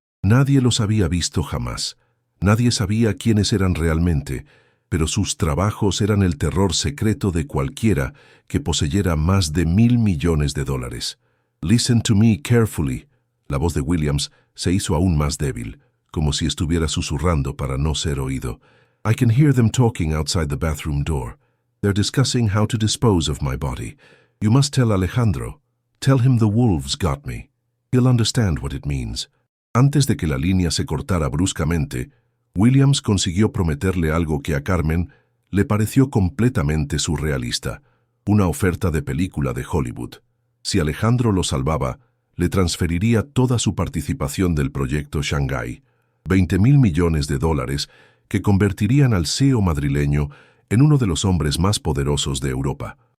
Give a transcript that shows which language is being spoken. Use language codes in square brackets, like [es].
[es] Nadie los había visto jamás. Nadie sabía quiénes eran realmente, pero sus trabajos eran el terror secreto de cualquiera que poseyera más de $1.000 millones. [en] Listen to me carefully. [es] La voz de Williams se hizo aún más débil, como si estuviera susurrando para no ser oído. [en] I can hear them talking outside the bathroom door. They're discussing how to dispose of my body. You must tell Alejandro. Tell him the wolves got me. He'll understand what it means. [es] Antes de que la línea se cortara bruscamente, Williams consiguió prometerle algo que a Carmen le pareció completamente surrealista, una oferta de película de Hollywood. Si Alejandro lo salvaba, le transferiría toda su participación del proyecto Shanghái, $20.000 millones que convertirían al CEO madrileño en uno de los hombres más poderosos de Europa.